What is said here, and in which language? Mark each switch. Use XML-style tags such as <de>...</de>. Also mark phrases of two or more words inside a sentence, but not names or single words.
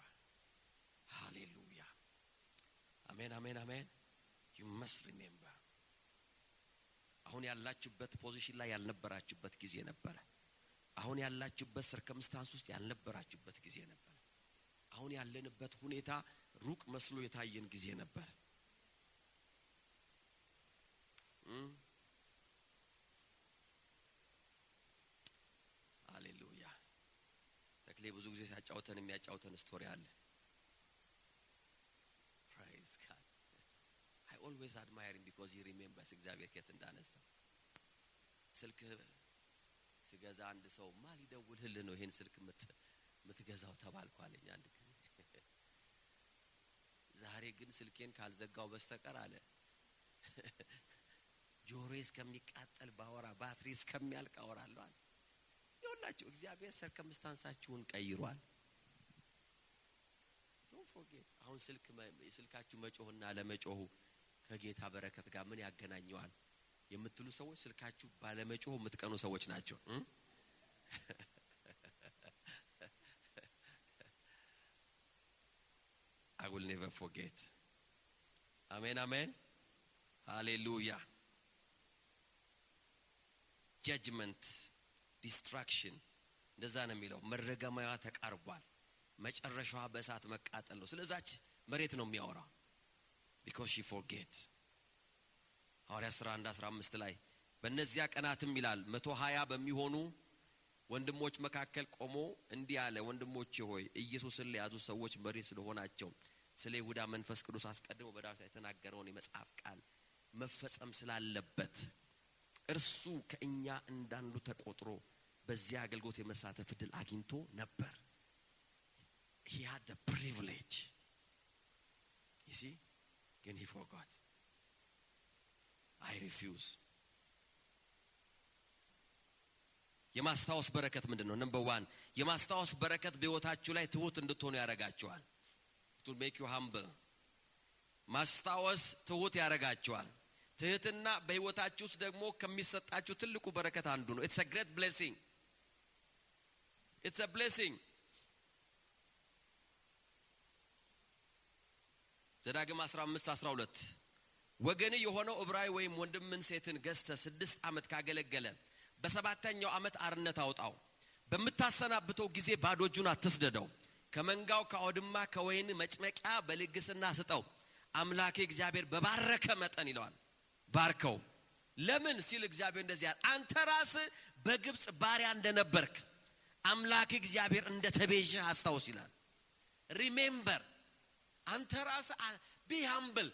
<en>Hallelujah. Amen, amen, amen. You must remember.</en> <am>አሁን ያላችሁበት ፖዚሽን ላይ ያልነበራችሁበት ጊዜ ነበር። አሁን ያላችሁበት ሰርከምስታንስ ውስጥ ያልነበራችሁበት ጊዜ ነበር። አሁን ያለንበት ሁኔታ ሩቅ መስሎ የታየን ጊዜ ነበር። ሃሌሉያ። ተክሌ ብዙ ጊዜ ሲያጫውተን የሚያጫውተን ስቶሪ አለ።</am> <en>Praise God. I always admire him because he remembers</en> <am>እግዚአብሔር ከየት እንዳነሳ። ስልክ ሲገዛ አንድ ሰው ማን ይደውልልህ ነው ይሄን ስልክ የምትገዛው ተባልኩ አለኝ አንድ ጊዜ። ዛሬ ግን ስልኬን ካልዘጋው በስተቀር አለ ጆሮዬ እስከሚቃጠል ባወራ ባትሪ እስከሚያልቅ አወራለሁ አለ። ይኸውላችሁ እግዚአብሔር ሰርከምስታንሳችሁን ቀይሯል።</am> <en>Don't forget።</en> <am>አሁን ስልካችሁ መጮህና ለመጮሁ ከጌታ በረከት ጋር ምን ያገናኘዋል የምትሉ ሰዎች ስልካችሁ ባለመጮህ የምትቀኑ ሰዎች ናቸው።</am> <en>I will never forget. Amen, amen. Hallelujah. Judgment, destruction.</en> <am>እንደዛ ነው የሚለው። መረገማዋ ተቃርቧል፣ መጨረሻዋ በእሳት መቃጠል ነው። ስለዛች መሬት ነው የሚያወራው</am> <en>because she</en> <am>forget። ሐዋርያ ሥራ 1:15 ላይ በእነዚያ ቀናትም ይላል 120 በሚሆኑ ወንድሞች መካከል ቆሞ እንዲህ አለ፣ ወንድሞቼ ሆይ ኢየሱስን ለያዙ ሰዎች መሪ ስለሆናቸው ስለ ይሁዳ መንፈስ ቅዱስ አስቀድሞ በዳዊት የተናገረውን የመጽሐፍ ቃል መፈጸም ስላለበት እርሱ ከእኛ እንዳንዱ ተቆጥሮ በዚያ አገልግሎት የመሳተፍ ዕድል አግኝቶ ነበር።</am> <en>He had the privilege. You see? ግን he forgot. I refuse.</en> <am>የማስታወስ በረከት ምንድነው? ነምበር 1 የማስታወስ በረከት በህይወታችሁ ላይ ትሁት እንድትሆኑ ያረጋችኋል.</am> <en>It will make you humble.</en> <am>ማስታወስ ትሁት ያረጋችኋል. ትህትና በህይወታችሁ ውስጥ ደግሞ ከሚሰጣችሁ ትልቁ በረከት አንዱ ነው.</am> <en>It's a great blessing. It's a blessing.</en> <am>ዘዳግም 15:12 ወገን የሆነው ዕብራዊ ወይም ወንድምን ሴትን ገዝተ 6 ዓመት ካገለገለ በሰባተኛው ዓመት አርነት አውጣው። በመታሰናብተው ጊዜ ባዶ እጁን አትስደደው። ከመንጋው ከአውድማ ከወይን መጭመቂያ በልግስና ስጠው። አምላኬ እግዚአብሔር በባረከ መጠን ይለዋል። ባርከው። ለምን ሲል እግዚአብሔር እንደዚህ ያለ አንተ ራስህ በግብጽ ባሪያ እንደነበርክ አምላኬ እግዚአብሔር እንደተቤዠህ አስታውስ ይላል። ሪሜምበር አንተ ራስህ</am> <en>be humble.</en>